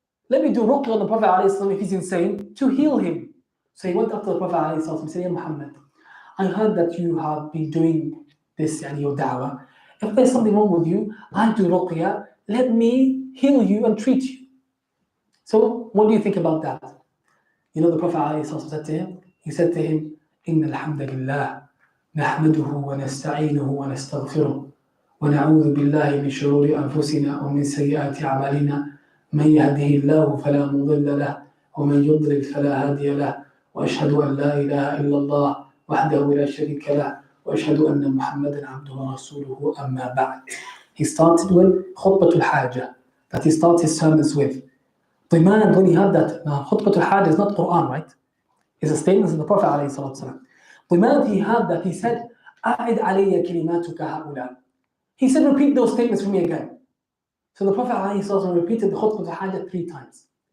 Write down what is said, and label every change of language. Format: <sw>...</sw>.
<en>Let me do ruqya on the Prophet ﷺ if he's insane, to heal him. So he went up to the Prophet ﷺ and said, Ya Muhammad, I heard that you have been doing this, your da'wah. If there's something wrong with you, I do ruqya, let me heal you and treat you. So what do you think about that? You know, the Prophet ﷺ said to him,</en> <ar>إِنَّ الْحَمْدَ لِلَّهِ نَحْمَدُهُ وَنَسْتَعِينُهُ وَنَسْتَغْفِرُهُ وَنَعُوذُ بِاللَّهِ مِنْ شُرُورِ أَنفُسِنَا وَمِنْ سَيِّئَاتِ أَعْمَالِنَا مَنْ يَهْدِهِ اللَّهُ فَلَا مُضِلَّ لَهُ وَمَنْ يُضْلِلْ فَلَا هَادِيَ لَهُ وَأَشْهَدُ أَنْ لَا إِلَهَ إِلَّا اللَّهُ وَحْدَهُ لَا شَرِيكَ لَهُ وَأَشْهَدُ أَنَّ مُحَمَّدًا عَبْدُهُ وَرَسُولُهُ أَمَّا بَعْدُ.</ar> <en>He started with خطبة الحاجة, that he starts his sermons with. Demand, when he had that, now خطبة الحاجة is not Quran, right? It's a statement of the Prophet ﷺ. Demand, he had that, he said,</en> <ar>أعد علي كلماتك هؤلاء.</ar> <en>He said, repeat those statements for me again. So the Prophet ﷺ repeated the khutbah al-hajjah 3 times.</en>